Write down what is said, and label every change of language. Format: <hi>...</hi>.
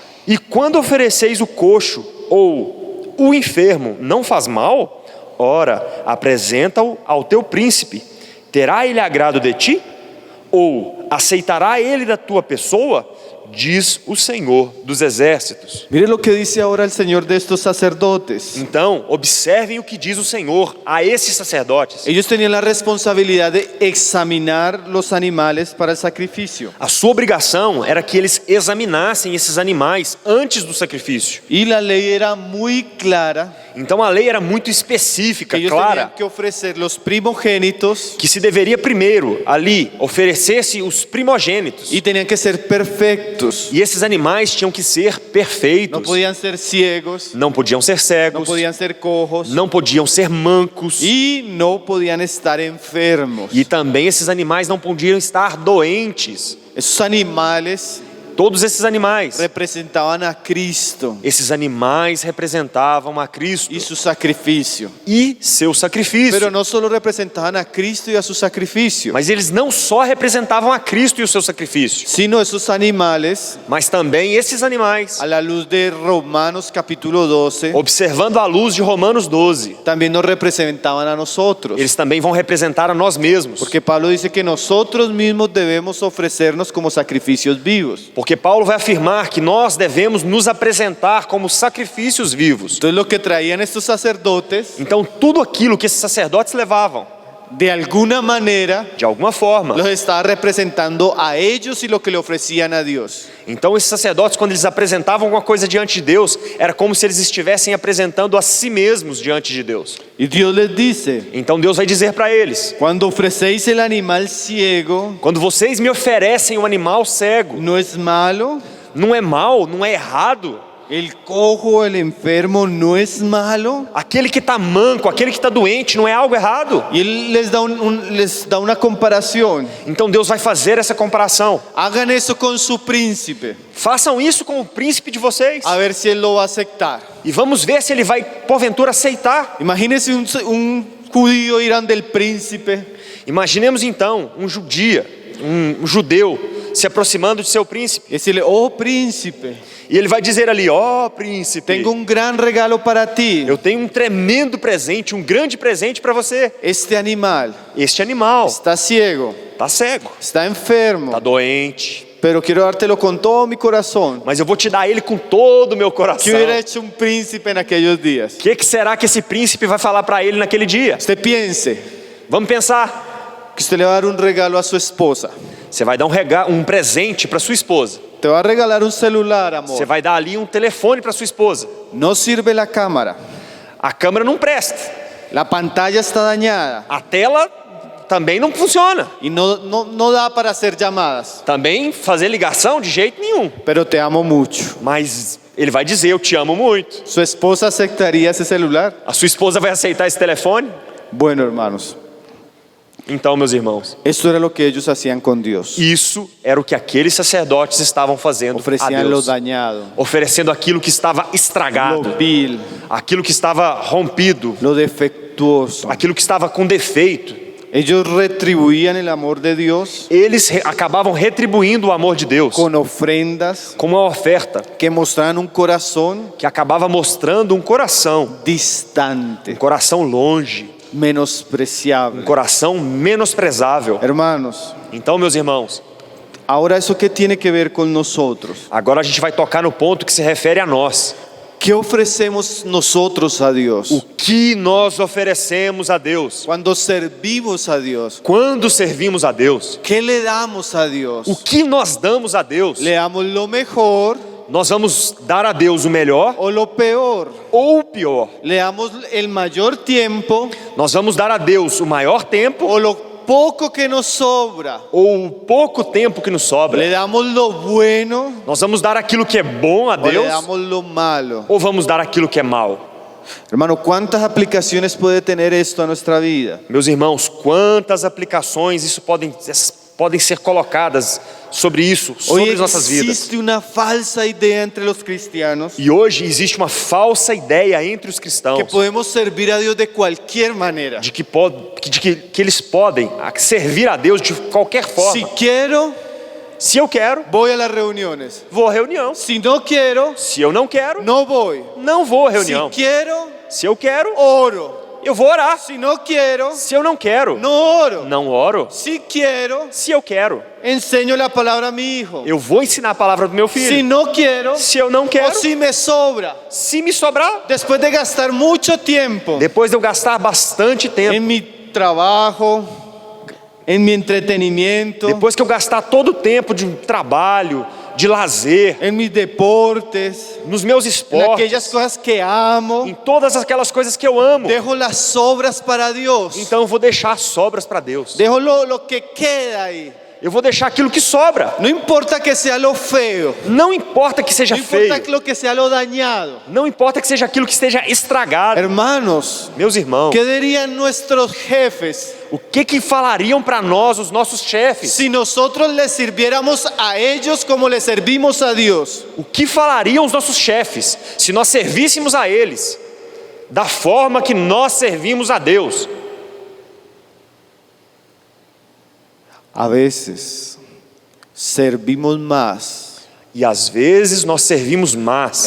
<pt>E quando ofereceis o coxo ou o enfermo, não faz mal? Ora, apresenta-o ao teu príncipe. Terá ele agrado de ti? Ou aceitará ele da tua pessoa? Diz o Senhor dos exércitos.</pt> <es>Mire lo que dice ahora el Señor de estos sacerdotes.</es> <pt>Então, observem o que diz o Senhor a esses sacerdotes.</pt> <es>Ellos tenían la responsabilidad de examinar los animales para el sacrificio.</es> <pt>A sua obrigação era que eles examinassem esses animais antes do sacrifício.</pt> <es>Y la ley era muy clara.</es> <pt>Então a lei era muito específica,</pt> <es>Que ellos</es> <pt>clara,</pt> <es>tenían que ofrecer los primogénitos</es> <pt>que se deveria primeiro ali oferecer-se os primogênitos.</pt> <es>y tenían que ser perfectos.</es> <pt>E esses animais tinham que ser perfeitos.</pt> <es>No podían ser ciegos,</es> <pt>Não podiam ser</pt> <es>no</es> <pt>cegos,</pt> <es>podían ser cojos</es> <pt>não podiam ser mancos.</pt> <es>y no podían estar enfermos.</es> <pt>E também esses animais não podiam estar doentes.</pt> <es>Esos animales</es> <pt>Todos esses animais,</pt> <es>representaban a Cristo</es> <pt>esses animais representavam a Cristo</pt> <es>y su sacrificio.</es> <pt>e seu sacrifício.</pt> <es>Pero no solo representaban a Cristo y a su sacrificio,</es> <pt>Mas eles não só representavam a Cristo e o seu sacrifício,</pt> <es>sino esos animales,</es> <pt>mas também esses animais,</pt> <es>a la luz de Romanos capítulo 12,</es> <pt>observando a luz de Romanos 12,</pt> <es>también nos representaban a nosotros.</es> <pt>eles também vão representar a nós mesmos.</pt> <es>Porque Pablo dice que nosotros mismos debemos ofrecernos como sacrificios vivos.</es> <pt>Porque Paulo vai afirmar que nós devemos nos apresentar como sacrifícios vivos.</pt> <es>Entonces lo que traían estos sacerdotes,</es> <pt>Então tudo aquilo que esses sacerdotes levavam,</pt> <es>de alguna manera,</es> <pt>de alguma forma,</pt> <es>los estaba representando a ellos y lo que le ofrecían a Dios.</es> <pt>então esses sacerdotes, quando eles apresentavam alguma coisa diante de Deus, era como se eles estivessem apresentando a si mesmos diante de Deus.</pt> <es>Y Dios les dice:</es> <pt>Então Deus vai dizer para eles:</pt> <es>cuando ofrecéis el animal ciego,</es> <pt>quando vocês me oferecem um animal cego,</pt> <es>no es malo.</es> <pt>não é mal, não é errado.</pt> <es>El cojo, el enfermo, no es malo.</es> <pt>Aquele que está manco, aquele que está doente, não é algo errado.</pt> <es>Y él les da una comparación.</es> <pt>Então Deus vai fazer essa comparação.</pt> <es>Hagan eso con su príncipe,</es> <pt>Façam isso com o príncipe de vocês.</pt> <es>a ver si él lo va a aceptar.</es> <pt>E vamos ver se ele vai, porventura, aceitar.</pt> <es>Imagínense un judío ir ante el príncipe</es> <pt>Imaginemos então um judeu se aproximando de seu príncipe.</pt> <es>y decirle: oh príncipe,</es> <pt>E ele vai dizer ali: ó príncipe,</pt> <es>tengo un gran regalo para ti.</es> <pt>eu tenho um tremendo presente, um grande presente para você.</pt> <es>Este animal</es> <pt>Este animal</pt> <es>está ciego,</es> <pt>está cego,</pt> <es>está enfermo,</es> <pt>está doente,</pt> <es>pero quiero dártelo con todo mi corazón.</es> <pt>mas eu vou te dar ele com todo o meu</pt> <es>¿Qué</es> <pt>coração.</pt> <es>hubiera hecho un príncipe en aquellos días?</es> <pt>O que será que esse príncipe vai falar para ele naquele dia?</pt> <es>Usted piense</es> <pt>Vamos pensar.</pt> <es>que usted le va a dar un regalo a su esposa.</es> <pt>Você vai dar um presente para sua esposa.</pt> <es>Te va a regalar un celular, amor.</es> <pt>Você vai dar ali um telefone para sua esposa.</pt> <es>No sirve la cámara,</es> <pt>A câmera não presta.</pt> <es>la pantalla está dañada</es> <pt>A tela também não funciona.</pt> <es>y no da para hacer llamadas,</es> <pt>Também fazer ligação de jeito nenhum.</pt> <es>pero te amo mucho.</es> <pt>Mas ele vai dizer: eu te amo muito.</pt> <es>¿Su esposa aceptaría ese celular?</es> <pt>A sua esposa vai aceitar esse telefone?</pt> <es>Bueno, hermanos,</es> <pt>Então, meus irmãos,</pt> <es>esto era lo que ellos hacían con Dios.</es> <pt>isso era o que aqueles sacerdotes estavam fazendo a</pt> <es>Ofrecían lo</es> <pt>Deus.</pt> <es>dañado,</es> <pt>Oferecendo aquilo que estava estragado,</pt> <es>lo vil,</es> <pt>aquilo que estava rompido,</pt> <es>lo defectuoso.</es> <pt>aquilo que estava com defeito.</pt> <es>Ellos retribuían el amor de Dios</es> <pt>Eles acabavam retribuindo o amor de Deus</pt> <es>con ofrendas</es> <pt>com uma oferta</pt> <es>que mostraban un corazón</es> <pt>que acabava mostrando um coração</pt> <es>distante,</es> <pt>longe, um</pt> <es>menospreciable.</es> <pt>coração menosprezável.</pt> <es>Hermanos,</es> <pt>Então, meus irmãos,</pt> <es>ahora eso qué tiene que ver con nosotros.</es> <pt>agora a gente vai tocar no ponto que se refere a nós.</pt> <es>¿Qué ofrecemos nosotros a Dios?</es> <pt>O que nós oferecemos a Deus?</pt> <es>Cuando servimos a Dios,</es> <pt>Quando servimos a Deus?</pt> <es>¿qué le damos a Dios?</es> <pt>O que nós damos a Deus?</pt> <es>¿Le damos lo mejor</es> <pt>Nós vamos dar a Deus o melhor</pt> <es>o lo peor?</es> <pt>ou o pior?</pt> <es>¿Le damos el mayor tiempo</es> <pt>Nós vamos dar a Deus o maior tempo</pt> <es>o lo poco que nos sobra?</es> <pt>ou o pouco tempo que nos sobra?</pt> <es>¿Le damos lo bueno</es> <pt>Nós vamos dar aquilo que é bom a</pt> <es>o le</es> <pt>Deus</pt> <es>damos lo malo?</es> <pt>ou vamos dar aquilo que é mal?</pt> <es>Hermano, ¿cuántas aplicaciones puede tener esto a nuestra vida?</es> <pt>Meus irmãos, quantas aplicações isso podem ser colocadas sobre isso, sobre</pt> <es>Hoy</es> <pt>as nossas vidas.</pt> <es>existe una falsa idea entre los cristianos</es> <pt>E hoje existe uma falsa ideia entre os</pt> <es>que</es> <pt>cristãos</pt> <es>podemos servir a Dios de cualquier manera.</es> <pt>de que eles podem servir a Deus de qualquer forma.</pt> <es>Si quiero,</es> <pt>Se eu quero,</pt> <es>voy a las reuniones.</es> <pt>vou à reunião.</pt> <es>Si no quiero,</es> <pt>Se eu não quero,</pt> <es>no voy.</es> <pt>não vou à</pt> <es>Si</es> <pt>reunião.</pt> <es>quiero,</es> <pt>Se eu quero,</pt> <es>oro.</es> <pt>eu vou orar.</pt> <es>Si no quiero,</es> <pt>Se eu não quero,</pt> <es>no oro.</es> <pt>não oro.</pt> <es>Si quiero,</es> <pt>Se eu quero,</pt> <es>enseño la palabra a mi hijo.</es> <pt>eu vou ensinar a palavra do meu</pt> <es>Si</es> <pt>filho.</pt> <es>no quiero,</es> <pt>Se eu não</pt> <es>o</es> <pt>quero,</pt> <es>si me sobra,</es> <pt>se me sobrar,</pt> <es>después de gastar mucho tiempo</es> <pt>depois de eu gastar bastante tempo,</pt> <es>en mi trabajo, en mi entretenimiento,</es> <pt>depois que eu gastar todo o tempo de trabalho, de lazer,</pt> <es>en mis deportes,</es> <pt>nos meus</pt> <es>en</es> <pt>esportes,</pt> <es>aquellas cosas que amo,</es> <pt>em todas aquelas coisas que eu amo,</pt> <es>dejo las sobras para Dios.</es> <pt>então eu vou deixar as sobras para Deus.</pt> <es>Dejo lo que queda ahí.</es> <pt>eu vou deixar aquilo que sobra.</pt> <es>No importa que sea lo feo,</es> <pt>Não importa que seja</pt> <es>no</es> <pt>feio,</pt> <es>importa lo que sea lo dañado.</es> <pt>não importa que seja aquilo que esteja estragado.</pt> <es>Hermanos,</es> <pt>Meus irmãos,</pt> <es>¿qué dirían nuestros jefes</es> <pt>o que falariam para nós os nossos chefes?</pt> <es>si nosotros les sirviéramos a ellos como les servimos a Dios?</es> <pt>O que falariam os nossos chefes se nós servíssemos a eles da forma que nós servimos a Deus?</pt> <es>A veces servimos más</es> <pt>E às vezes nós servimos mais</pt>